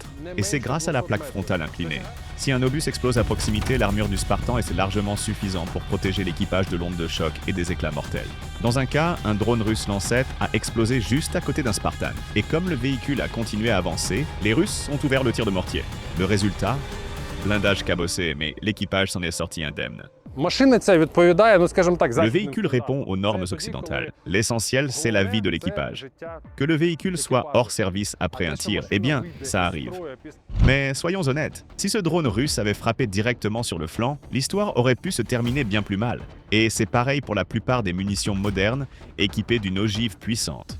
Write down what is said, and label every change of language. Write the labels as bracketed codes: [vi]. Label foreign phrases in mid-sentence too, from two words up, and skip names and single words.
[fr] Et c'est grâce à la plaque frontale inclinée. Si un obus explose à proximité, l'armure du Spartan est largement suffisant pour protéger l'équipage de l'onde de choc et des éclats mortels. Dans un cas, un drone russe Lancet a explosé juste à côté d'un Spartan. Et comme le véhicule a continué à avancer, les Russes ont ouvert le tir de mortier. Le résultat ? blindage cabossé, mais l'équipage s'en est sorti indemne. [uk] Машина ця відповідає, ну скажімо так, [fr] Le véhicule répond aux normes occidentales. L'essentiel, c'est la vie de l'équipage. Que le véhicule soit hors service après un tir, eh bien, ça arrive. Mais soyons honnêtes, si ce drone russe avait frappé directement sur le flanc, l'histoire aurait pu se terminer bien plus mal. Et c'est pareil pour la plupart des munitions modernes, équipées d'une ogive puissante.